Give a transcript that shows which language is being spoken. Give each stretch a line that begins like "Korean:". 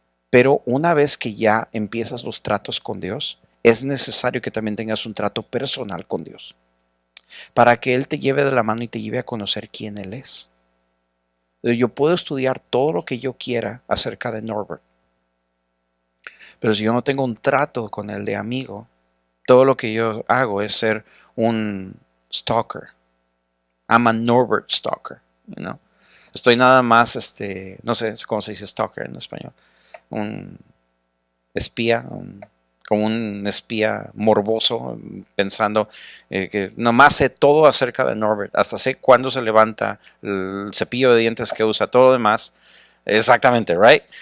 Spanish: Pero una vez que ya empiezas los tratos con Dios, es necesario que también tengas un trato personal con Dios, para que Él te lleve de la mano y te lleve a conocer quién Él es. Yo puedo estudiar todo lo que yo quiera acerca de Norbert, pero si yo no tengo un trato con Él de amigo, todo lo que yo hago es ser un stalker.
English: I'm a Norbert stalker, you know?
Spanish: Estoy nada más, no sé cómo se dice stalker en español, un espía, como un espía morboso, pensando que nomás sé todo acerca de Norbert, hasta sé cuándo se levanta, el cepillo de dientes que usa, todo lo demás. Exactamente, right?